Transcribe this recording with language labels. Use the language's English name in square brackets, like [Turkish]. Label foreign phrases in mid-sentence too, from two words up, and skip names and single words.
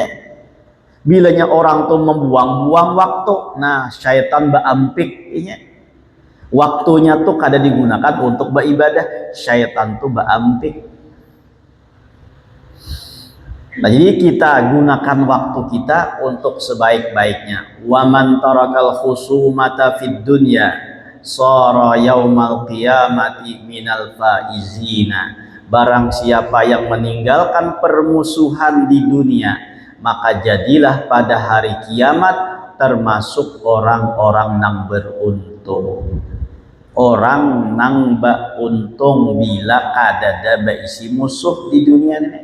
[Banjar] Bilanya orang tuh membuang-buang waktu, nah syaitan baampik ini. Waktunya tuh kada digunakan untuk beribadah, syaitan tuh baampik. Nah, jadi kita gunakan waktu kita untuk sebaik-baiknya. [Arabic] ومن ترك الخصومة في الدنيا صار يوم القيامة من الفائزين. [Banjar] Barang siapa yang meninggalkan permusuhan di dunia, maka jadilah pada hari kiamat termasuk orang-orang nang beruntung. Orang nang beruntung bila kadada baisi musuh di dunia ini.